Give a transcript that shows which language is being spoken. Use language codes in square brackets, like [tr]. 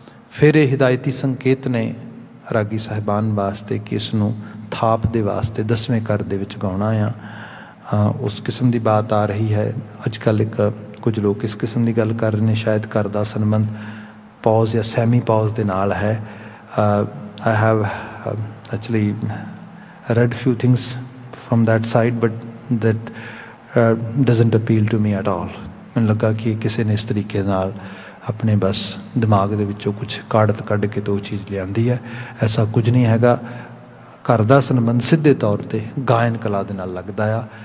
[pa] ਫਿਰ ਇਹ ਹਿਦਾਇਤੀ ਸੰਕੇਤ ਨੇ ਰਾਗੀ ਸਾਹਿਬਾਨ ਵਾਸਤੇ ਕਿ ਇਸ ਨੂੰ ਥਾਪ ਦੇ ਵਾਸਤੇ 10ਵੇਂ ਘਰ ਦੇ ਵਿੱਚ ਗਾਉਣਾ ਆ। ਉਸ ਕਿਸਮ ਦੀ ਬਾਤ ਆ ਰਹੀ ਹੈ। ਅੱਜ ਕੱਲ੍ਹ ਇੱਕ ਕੁਝ ਲੋਕ ਇਸ ਕਿਸਮ ਦੀ ਗੱਲ ਕਰ ਰਹੇ ਨੇ, ਸ਼ਾਇਦ ਘਰ ਦਾ ਸੰਬੰਧ ਪੌਜ਼ ਜਾਂ ਸੈਮੀ ਪੌਜ਼ ਦੇ ਨਾਲ ਹੈ। [en] I have actually read few things from that side, but that doesn't appeal to me at all. [pa] ਮੈਨੂੰ ਲੱਗਾ ਕਿ ਕਿਸੇ ਨੇ ਇਸ ਤਰੀਕੇ ਨਾਲ ਆਪਣੇ ਬਸ ਦਿਮਾਗ ਦੇ ਵਿੱਚੋਂ ਕੁਛ ਕਾੜਤ ਕੱਢ ਕੇ ਤੋਂ ਚੀਜ਼ ਲਿਆਂਦੀ ਹੈ। ਐਸਾ ਕੁਝ ਨਹੀਂ ਹੈਗਾ। ਘਰ ਦਾ ਸੰਬੰਧ ਸਿੱਧੇ ਤੌਰ 'ਤੇ ਗਾਇਨ ਕਲਾ ਦੇ ਨਾਲ ਲੱਗਦਾ ਆ।